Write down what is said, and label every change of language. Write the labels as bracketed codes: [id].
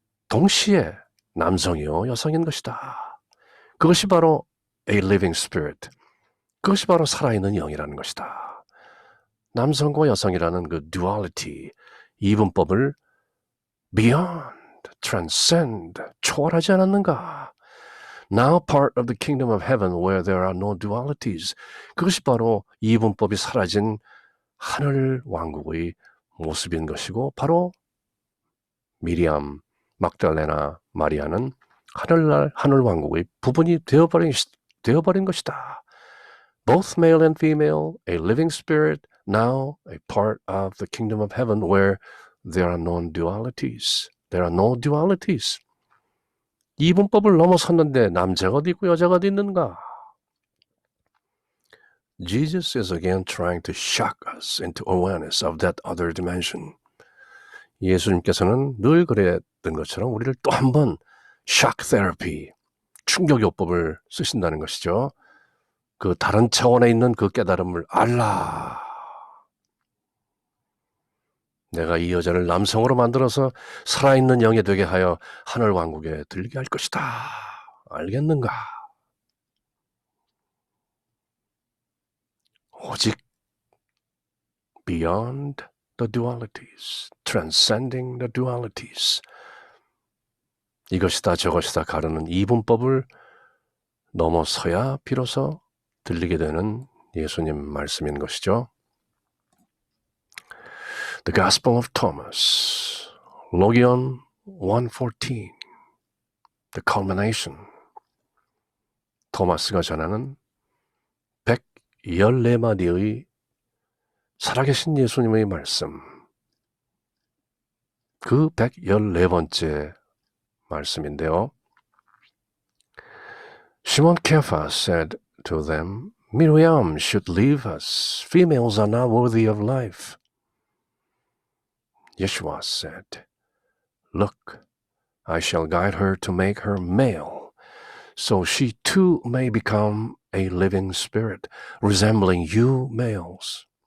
[ko] 동시에 남성이요 여성인 것이다. 그것이 바로 [en] a living spirit. [ko] 그것이 바로 살아있는 영이라는 것이다. 남성과 여성이라는 그 duality, 이분법을 beyond, transcend, 초월하지 않았는가? [en] Now part of the kingdom of heaven where there are no dualities. [ko] 그것이 바로 이분법이 사라진 하늘 왕국의 모습인 것이고 바로 미리암, 막달레나, 마리아는 하늘 왕국의 부분이 되어버린 것이다. [en] Both male and female, a living spirit, now a part of the kingdom of heaven where there are no dualities. There are no dualities. [ko] 이분법을 넘어섰는데 남자가 어디 있고 여자가 어디 있는가? [en] Jesus is again trying to shock us into awareness of that other dimension. [ko] 예수님께서는 늘 그랬던 것처럼 우리를 또 한 번 shock therapy, 충격요법을 쓰신다는 것이죠. 그 다른 차원에 있는 그 깨달음을 알라. 내가 이 여자를 남성으로 만들어서 살아있는 영이 되게 하여 하늘 왕국에 들리게 할 것이다. 알겠는가? [en] 오직 beyond the dualities, transcending the dualities. [ko] 이것이다 저것이다 가르는 이분법을 넘어서야 비로소 들리게 되는 예수님 말씀인 것이죠. [en] The Gospel of Thomas, Logion 1:14, the culmination. [ko] 토마스가 전하는 114마디의 살아계신 예수님의 말씀, 그 114번째 말씀인데요. [en] Shimon Kephas said to them, Miriam should leave us. Females are not worthy of life. Yeshua said, Look, I shall guide her to make her male, so she too may become a living spirit, resembling you males.